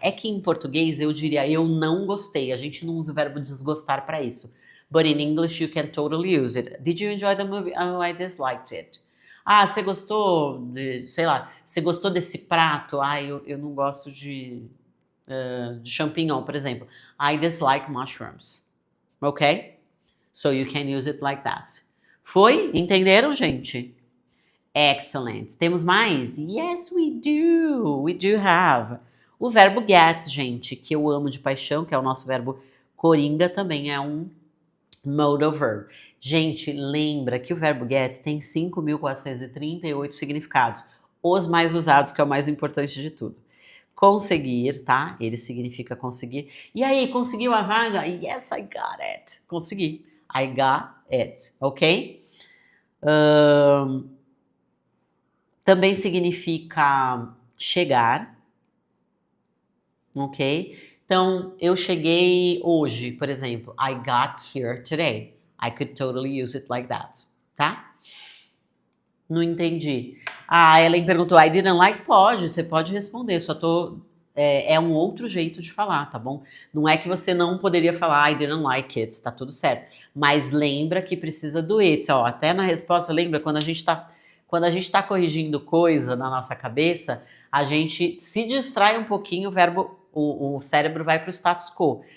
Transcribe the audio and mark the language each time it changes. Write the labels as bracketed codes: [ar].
[pt] É que em português eu diria eu não gostei. A gente não usa o verbo desgostar para isso. [en] But in English you can totally use it. Did you enjoy the movie? Oh, I disliked it. [pt] Ah, você gostou de, sei lá, você gostou desse prato? Ah, eu não gosto de champignon, por exemplo. [en] I dislike mushrooms. Ok? So you can use it like that. [pt] Foi? Entenderam, gente? [en] Excellent. [pt] Temos mais? [en] Yes, we do. We do have. [pt] O verbo get, gente, que eu amo de paixão, que é o nosso verbo coringa, também é um modal verb. Gente, lembra que o verbo get tem 5.438 significados. Os mais usados, que é o mais importante de tudo. Conseguir, tá? Ele significa conseguir. E aí, conseguiu a vaga? [en] Yes, I got it. [pt] Consegui. [en] I got it, ok? [pt] Também significa chegar, ok? Então, eu cheguei hoje, por exemplo. [en] I got here today. I could totally use it like that, tá? [pt] Não entendi. Ah, Ellen perguntou, [en] I didn't like? [pt] Pode, você pode responder, só tô... É um outro jeito de falar, tá bom? Não é que você não poderia falar [en] I didn't like it, [pt] tá tudo certo. Mas lembra que precisa do it, ó. Até na resposta, lembra, quando a gente tá corrigindo coisa na nossa cabeça, a gente se distrai um pouquinho, o cérebro vai pro status quo.